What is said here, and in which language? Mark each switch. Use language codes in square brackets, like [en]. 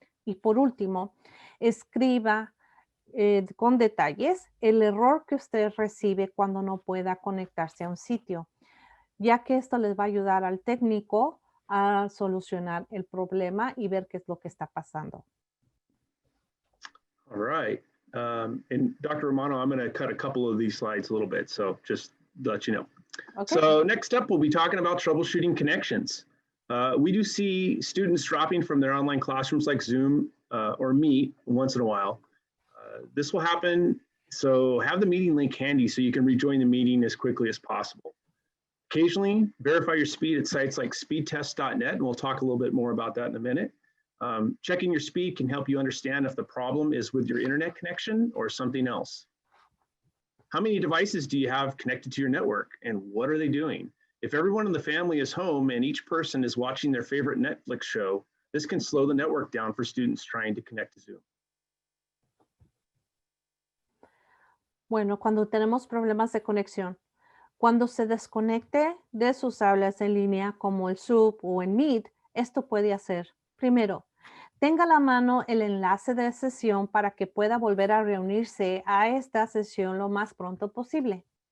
[es] Y por último, escriba con detalles el error que usted recibe cuando no pueda conectarse a un sitio, ya que esto les va a ayudar al técnico a solucionar el problema y ver qué es lo que está pasando. [en] All right. And Dr. Romano, I'm going to cut a couple of these slides a little bit, so just to let you know. Okay. So next up, we'll be talking about troubleshooting connections. We do see students dropping from their online classrooms like Zoom or Meet once in a while. This will happen, so have the meeting link handy so you can rejoin the meeting as quickly as possible. Occasionally, verify your speed at sites like speedtest.net, and we'll talk a little bit more about that in a minute. Checking your speed can help you understand if the problem is with your internet connection or something else. How many devices do you have connected to your network, and what are they doing? If everyone in the family is home and each person is watching their favorite Netflix show, this can slow the network down for students trying to connect to Zoom. [es] Bueno, cuando tenemos problemas de conexión, cuando se desconecte de sus aulas en línea como el Zoom o en Meet, esto puede hacer. Primero, tenga a la mano el enlace de sesión para que pueda volver a reunirse a esta sesión lo más pronto posible.